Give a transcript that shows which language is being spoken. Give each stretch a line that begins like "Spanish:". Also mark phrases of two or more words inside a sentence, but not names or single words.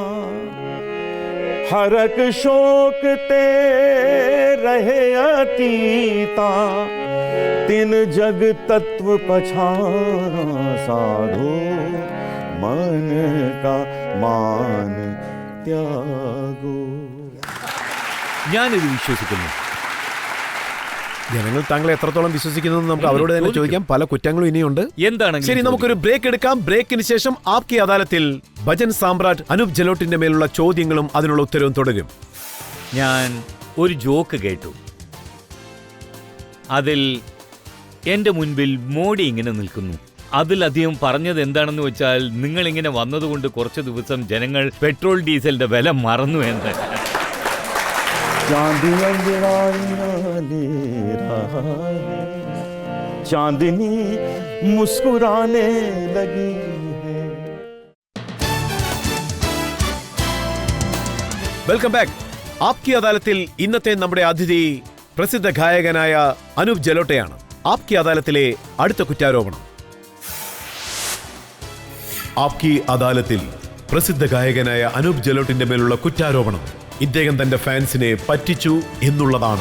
Hindi: हरक शोक ते रहे अतीता, तिन जग तत्व पछाना। साधो मन का मान त्यागो।
Malayalam: ഞാനിത് വിശ്വസിക്കുന്നു. ജനങ്ങൾ താങ്കളെ എത്രത്തോളം വിശ്വസിക്കുന്നു നമുക്ക് അവരോട് തന്നെ ചോദിക്കാം. പല കുറ്റങ്ങളും ഇനിയുണ്ട്. എന്താണെങ്കിലും ശരി, നമുക്കൊരു ബ്രേക്ക് എടുക്കാം. ബ്രേക്കിന് ശേഷം ആപ്കി അദാലത്തിൽ ഭജൻ സാമ്രാട്ട് അനൂപ് ജലോട്ടിന്റെ മേലുള്ള ചോദ്യങ്ങളും അതിനുള്ള ഉത്തരവും തുടരും. ഞാൻ ഒരു ജോക്ക് കേട്ടു. അതിൽ എന്റെ മുൻപിൽ മോഡി ഇങ്ങനെ നിൽക്കുന്നു. അതിലധികം പറഞ്ഞത് എന്താണെന്ന് വെച്ചാൽ, നിങ്ങളിങ്ങനെ വന്നതുകൊണ്ട് കുറച്ച് ദിവസം ജനങ്ങൾ പെട്രോൾ ഡീസലിന്റെ വില മറന്നു എന്ന്.
Hindi: चांदी अंजराइयां ले रहा है, चांदनी मुस्कुराने लगी है.
English: welcome back.
Malayalam: ആപ്കി അദാലത്തിൽ ഇന്നത്തെ നമ്മുടെ അതിഥി പ്രസിദ്ധ ഗായകനായ അനൂപ് ജലോട്ടയാണ്. ആപ്കി അദാലത്തിലെ അടുത്ത കുറ്റാരോപണം. ആപ്കി അദാലത്തിൽ പ്രസിദ്ധ ഗായകനായ അനൂപ് ജലോട്ടിന്റെ മേലുള്ള കുറ്റാരോപണം ഇദ്ദേഹം തന്റെ ഫാൻസിനെ പറ്റിച്ചു എന്നുള്ളതാണ്.